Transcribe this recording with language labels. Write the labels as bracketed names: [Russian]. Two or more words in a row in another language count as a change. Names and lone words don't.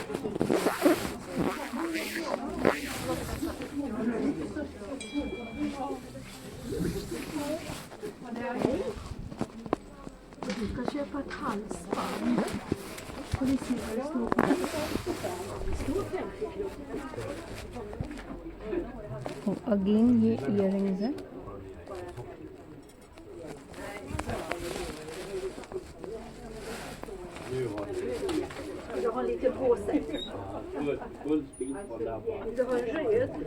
[Swedish] ska köpa ett halsband. Får vi se vad det står på. [Hindi] अगेन ये इयररिंग्स हैं। [Swedish] Du har lite på sig. Du har röd.